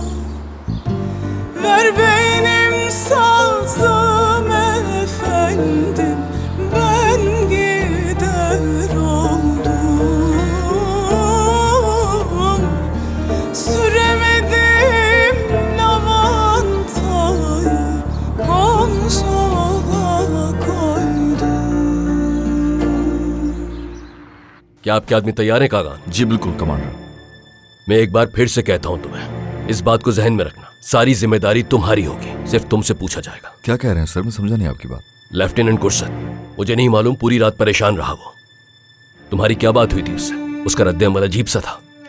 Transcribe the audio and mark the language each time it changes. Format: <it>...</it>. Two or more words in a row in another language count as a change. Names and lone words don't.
<tr>Ver benim sazım efendim, ben gider oldum. Süremedim lavantayı, konsola koydum.</tr> <hi>क्या आपके आदमी तैयार है कागान? जी बिल्कुल कमांडर। मैं एक बार फिर से कहता हूं तुम्हें, इस बात को जहन में रखना। सारी जिम्मेदारी तुम्हारी होगी, सिर्फ तुमसे पूछा जाएगा। क्या कह रहे हैं सर? मैं समझा नहीं आपकी बात। लेफ्टिनेंट कुर्सद, मुझे नहीं मालूम पूरी रात परेशान रहा वो। तुम्हारी क्या बात हुई थी उससे? उसका रद्द-ए-अमल अजीब सा था।</hi>